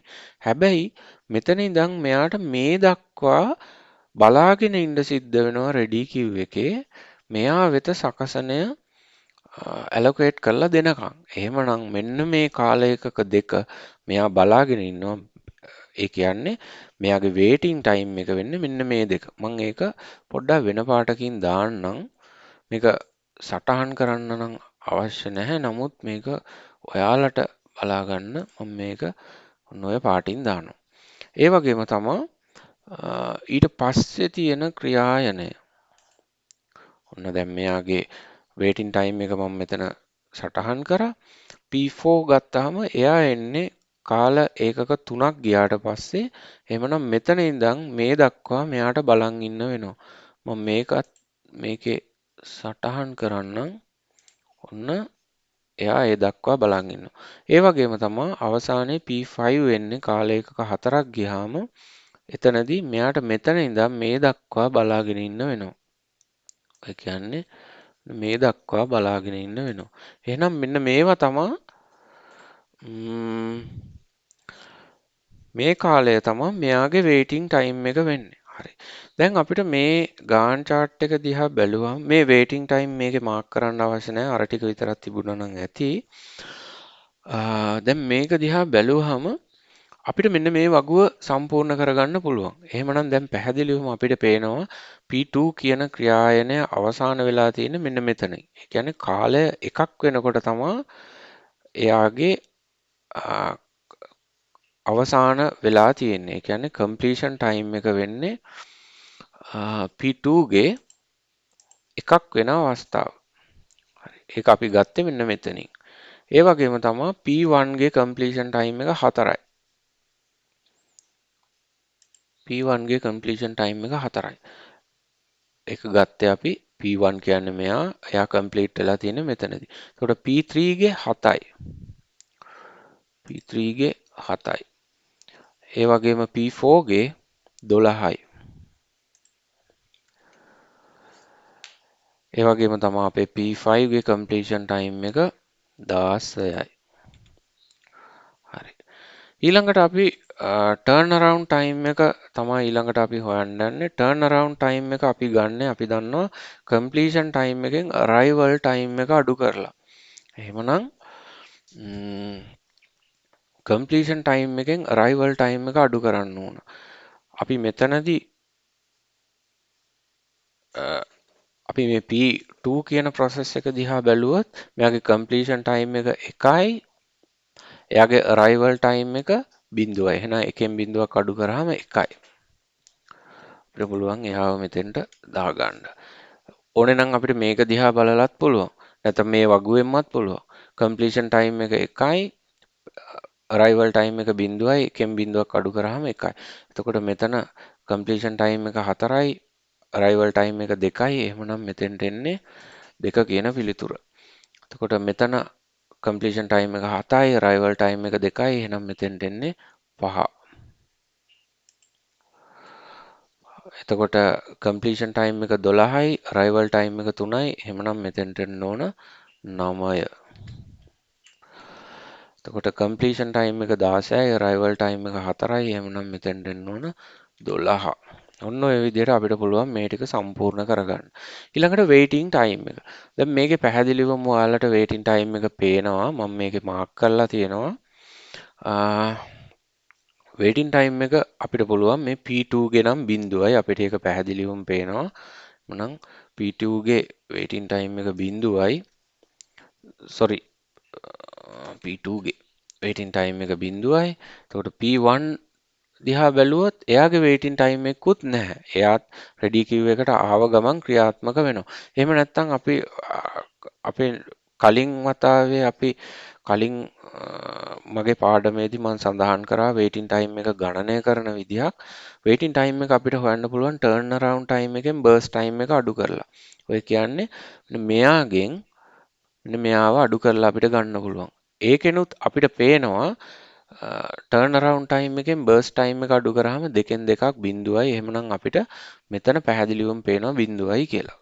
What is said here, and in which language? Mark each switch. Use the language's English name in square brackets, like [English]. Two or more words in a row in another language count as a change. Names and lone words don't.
[Sinhala] හැබැයි මෙතන ඉඳන් මෙයාට මේ දක්වා බලාගෙන ඉන්න සිද්ධ වෙනවා [English] ready queue [Sinhala] එකේ මෙයා වෙත සකසනය allocate කරලා දෙනකම්. එහෙමනම් මෙන්න මේ කාල එකක 2 මෙයා බලාගෙන ඉන්නවා. ඒ කියන්නේ මෙයාගේ [English] waiting time [Sinhala] එක වෙන්නේ මෙන්න මේ දෙක. මම ඒක පොඩ්ඩක් වෙන පාටකින් දාන්නම්. මේක සටහන් කරන්න නම් අවශ්‍ය නැහැ. නමුත් මේක ඔයාලට බලා ගන්න මම මේක ඔන්න ඔය පාටින් දානවා. ඒ වගේම තමයි ඊට පස්සේ තියෙන ක්‍රියායනය. ඔන්න දැන් මෙයාගේ [English] waiting time [Sinhala] එක මම මෙතන සටහන් කරා. P4 ගත්තාම එයා එන්නේ කාල ඒකක 3ක් ගියාට පස්සේ එහෙමනම් මෙතන ඉඳන් මේ දක්වා මෙයාට බලන් ඉන්න වෙනවා. මම මේකේ සටහන් කරන්නම්. ඔන්න එයා ඒ දක්වා බලන් ඉන්නවා. ඒ වගේම තමයි අවසානයේ P5 වෙන්නේ කාල ඒකක 4ක් ගියාම එතනදී මෙයාට මෙතන ඉඳන් මේ දක්වා බලාගෙන ඉන්න වෙනවා. ඒ කියන්නේ මේ දක්වා බලාගෙන ඉන්න වෙනවා. එහෙනම් මෙන්න මේවා තමයි මේ කාලය තමයි මෙයාගේ [English] waiting time [Sinhala] එක වෙන්නේ. හරි. දැන් අපිට මේ [English] Gantt chart [Sinhala] එක දිහා බැලුවම මේ [English] waiting time [Sinhala] මේකේ මාක් කරන්න අවශ්‍ය නැහැ. අර ටික විතරක් තිබුණා නම් ඇති. දැන් මේක දිහා බැලුවහම අපිට මෙන්න මේ වගුව සම්පූර්ණ කරගන්න පුළුවන්. එහෙමනම් දැන් පැහැදිලිවම අපිට පේනවා P2 කියන ක්‍රියායනය අවසන් වෙලා තියෙන්නේ මෙන්න මෙතන. ඒ කියන්නේ කාලය එකක් වෙනකොට තමයි එයාගේ අවසාන වෙලා තියෙන්නේ. ඒ කියන්නේ [English] completion time [Sinhala] එක වෙන්නේ P2 ගේ එකක් වෙන අවස්ථාව. හරි. ඒක අපි ගත්තේ මෙන්න මෙතනින්. ඒ වගේම තමයි P1 ගේ [English] completion time [Sinhala] එක 4යි. P1 ගේ [English] completion time [Sinhala] එක 4යි. ඒක ගත්තේ අපි P1 කියන්නේ එයා complete වෙලා තියෙන්නේ මෙතනදී. එතකොට P3 ගේ 7යි. P3 ගේ 7යි. ඒ වගේම P4 ගේ 12යි. ඒ වගේම තමයි අපේ P5 ගේ [English] completion time [Sinhala] එක 16යි. හරි. ඊළඟට අපි [English] turn around time [Sinhala] එක තමයි ඊළඟට අපි හොයන්න යන්නේ. [English] turn around time [Sinhala] එක අපි ගන්න අපි දන්නවා [English] completion time [Sinhala] එකෙන් [English] arrival time [Sinhala] එක අඩු කරලා. එහෙමනම් [English] completion time [Sinhala] එකෙන් [English] arrival time [Sinhala] එක අඩු කරන්න ඕන. අපි මෙතනදී අපි මේ P2 කියන process එක දිහා බැලුවොත් මෙයාගේ [English] completion time [Sinhala] එක 1යි. එයාගේ [English] arrival time [Sinhala] එක 0යි. එහෙනම් එකෙන් බිඳුවක් අඩු කරාම 1යි. අපිට පුළුවන් එයාව මෙතෙන්ට දාගන්න. ඕනේ නම් අපිට මේක දිහා බලලත් පුළුවන්. නැත්නම් මේ වගුවෙන්මත් පුළුවන්. [English] completion time [Sinhala] එක 1යි. [English] arrival time [Sinhala] එක 0යි. එකෙන් බිඳුවක් අඩු කරාම 1යි. එතකොට මෙතන [English] completion time [Sinhala] එක 4යි. [English] arrival time [Sinhala] එක 2යි. එහෙමනම් මෙතෙන්ට එන්නේ 2 කියන පිළිතුර. එතකොට මෙතන [English] completion time [Sinhala] එක 7යි. [English] arrival time [Sinhala] එක 2යි. එහෙනම් මෙතෙන්ට එන්නේ 5. එතකොට [English] completion time [Sinhala] එක 12යි. [English] arrival time [Sinhala] එක 3යි. එහෙමනම් මෙතෙන්ට එන්න ඕන 9. එතකොට [English] completion time [Sinhala] එක 16යි. [English] arrival time [Sinhala] එක 4යි. එහෙමනම් මෙතෙන්ට එන්න ඕන 12. ඔන්න ඔය විදිහට අපිට පුළුවන් මේ ටික සම්පූර්ණ කරගන්න. ඊළඟට [English] waiting time [Sinhala] එක. දැන් මේකේ පැහැදිලිවම ඔයාලට [English] waiting time [Sinhala] එක පේනවා. මම මේකේ මාක් කරලා තියෙනවා. [English] waiting time [Sinhala] එක අපිට පුළුවන් මේ P2 ගේ නම් 0යි. අපිට ඒක පැහැදිලිවම පේනවා. එහෙනම් P2 ගේ [English] waiting time [Sinhala] එක 0යි. sorry P2 ගේ [English] waiting time [Sinhala] එක 0යි. එතකොට P1 දිහා බැලුවොත් එයාගේ [English] waiting time [Sinhala] එකකුත් නැහැ. එයාත් [English] ready queue [Sinhala] එකට ආව ගමන් ක්‍රියාත්මක වෙනවා. එහෙම නැත්නම් අපි අපේ කලින් වතාවේ අපි කලින් මගේ පාඩමේදී මම සඳහන් කරා [English] waiting time [Sinhala] එක ගණනය කරන විදිහක්. [English] waiting time [Sinhala] එක අපිට හොයන්න පුළුවන් [English] turn around time [Sinhala] එකෙන් [English] burst time [Sinhala] එක අඩු කරලා. ඔය කියන්නේ මෙයාගෙන් මෙයාව අඩු කරලා අපිට ගන්න පුළුවන්. ඒකෙනුත් අපිට පේනවා [English] turn around time [Sinhala] එකෙන් [English] burst time [Sinhala] එක අඩු කරාම දෙකෙන් දෙකක් 0යි. එහෙමනම් අපිට මෙතන පැහැදිලිවම පේනවා 0යි කියලා.